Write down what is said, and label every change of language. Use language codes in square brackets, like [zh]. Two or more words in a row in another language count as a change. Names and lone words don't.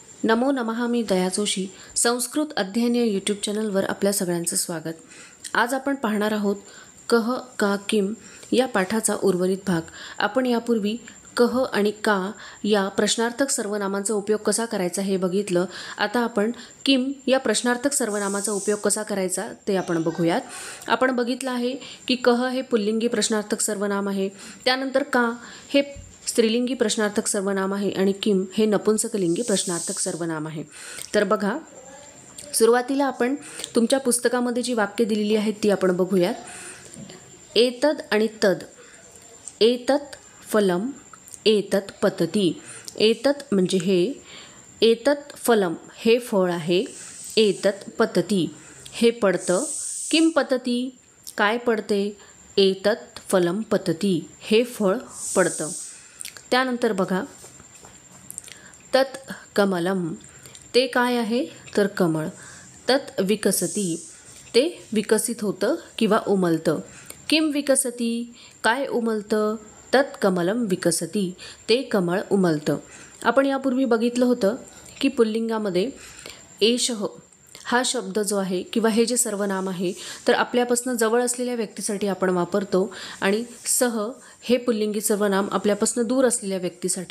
[sa] नमो नमः. [mr] मी दया जोशी. संस्कृत अध्ययन या यूट्यूब चॅनलवर आपल्या सगळ्यांचं स्वागत. आज आपण पाहणार आहोत [sa] कह का किम [mr] या पाठाचा उर्वरित भाग. आपण यापूर्वी कह आणि का या प्रश्नार्थक सर्वनामांचा उपयोग कसा करायचा हे बघितलं. आता आपण किम या प्रश्नार्थक सर्वनामाचा उपयोग कसा करायचा ते आपण बघूयात. आपण बघितलं आहे की कह हे पुल्लिंगी प्रश्नार्थक सर्वनाम आहे, त्यानंतर का हे स्त्रीलिंगी प्रश्नार्थक सर्वनाम आहे आणि किम हे नपुंसकलिंगी प्रश्नार्थक सर्वनाम आहे. तर बघा, सुरुवातीला आपण तुमच्या पुस्तकामध्ये जी वाक्य दिलेली आहेत ती आपण बघूयात. [sa] एतद आणि तद. एतत् फलम एतत् पतती. [mr] एतत् म्हणजे हे, [sa] एतत् फलम [mr] हे फळ आहे, [sa] एतत् पतती [mr] हे पडतं, [sa] किम पतती [mr] काय पडते, [sa] एतत् फलम पतती [mr] हे फळ पडतं. त्यानंतर बघा, [sa] तत् कमलम [mr] ते काय आहे तर कमळ. [sa] तत् विकसती [mr] ते विकसित होतं किंवा उमलतं. [sa] किम विकसती [mr] काय उमलतं, [sa] तत् कमलम विकसती [mr] ते कमळ उमलतं. आपण यापूर्वी बघितलं होतं की पुल्लिंगामध्ये एषः हा शब्द जो आहे किंवा हे जे सर्वनाम आहे तर आपल्यापासून जवळ असलेल्या व्यक्तीसाठी आपण वापरतो आणि सह हे पुल्लिंगी सर्वनाम आपल्यापासून दूर असलेल्या व्यक्तीसाठी.